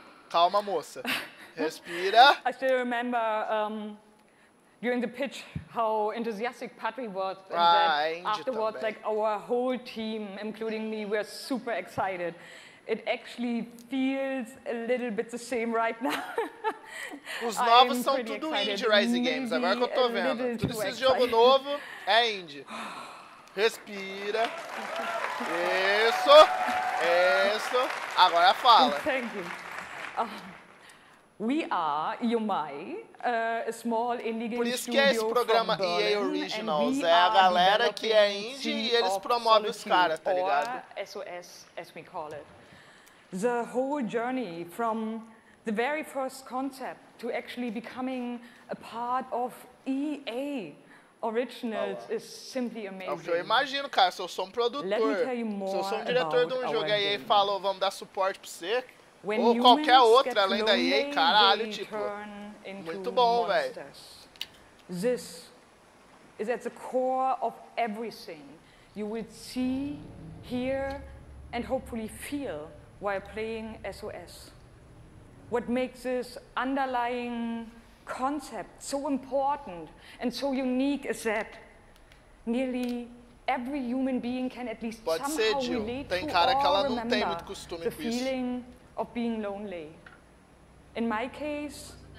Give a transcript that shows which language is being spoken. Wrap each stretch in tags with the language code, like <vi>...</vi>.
<pt>Calma, moça. Respira.</pt> <en>I still remember during the pitch how enthusiastic Patrick was. And that afterwards, like our whole team, including me, were super excited. It actually feels a little bit the same right now.</en> <pt>Os novos são tudo indie Rising Games, agora que eu tô vendo. Tudo esse jogo novo é indie. Respira. Isso. Agora fala.</pt> <en>Thank you. We are EOMI, a small indie game</en> <pt>Por isso que é esse programa EA Originals, é a galera que é indie e eles promovem os caras, tá ligado?</pt> <en>SOS, as we call it. The whole journey from the very first concept to actually becoming a part of EA Originals is simply amazing.</en> <pt>Eu imagino, cara, se eu sou um produtor, se eu sou um diretor de um jogo e a EA falou, vamos dar suporte pra você, ou qualquer outra além da EA, caralho, tipo, muito bom, velho.</pt> <en>This is at the core of everything you will see, hear, and hopefully feel while playing SOS. What makes this underlying concept so important and so unique is that nearly every human being can at least somehow relate to or remember the feeling of being lonely. In my case,</en>